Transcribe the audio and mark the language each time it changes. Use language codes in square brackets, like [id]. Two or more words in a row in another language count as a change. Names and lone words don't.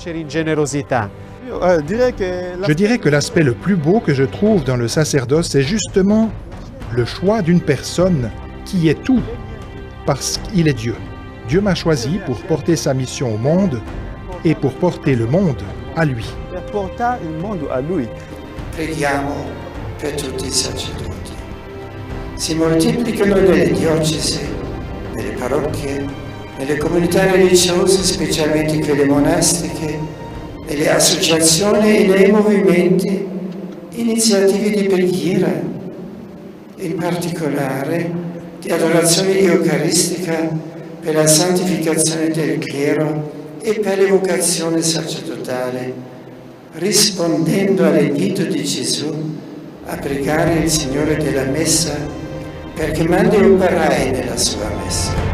[fr] Je dirais que l'aspect le plus beau que je trouve dans le sacerdoce, c'est justement le choix d'une personne qui est tout, parce qu'il est Dieu. Dieu m'a choisi pour porter sa mission au monde et pour porter le monde à lui. [it] Preghiamo per tutti i sacerdoti. Si moltiplicano nelle diocesi, nelle parrocchie, nelle comunità religiose, specialmente quelle monastiche, nelle associazioni e nei movimenti, iniziative di preghiera, in particolare di adorazione eucaristica per la santificazione del clero e per l'evocazione sacerdotale, rispondendo all'invito di Gesù a pregare il Signore della Messa perché mandi operai nella sua Messa.